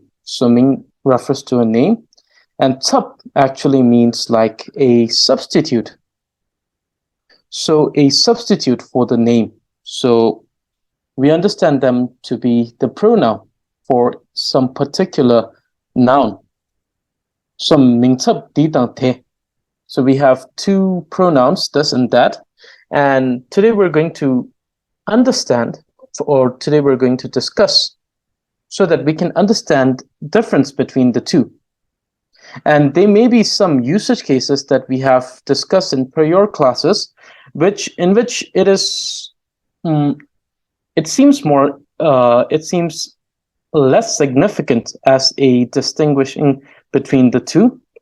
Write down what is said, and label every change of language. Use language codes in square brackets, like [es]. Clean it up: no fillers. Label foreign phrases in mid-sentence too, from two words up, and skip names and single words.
[en] So ming refers to a name, and tup actually means like a substitute. So a substitute for the name. So we understand them to be the pronoun for some particular noun. [bo] So mingtup di dang te. [en] So we have two pronouns, this and that. And today we're going to understand, or today we're going to discuss, so that we can understand difference between the two. And there may be some usage cases that we have discussed in prior classes, in which it is, it seems less significant as a distinguishing between the two.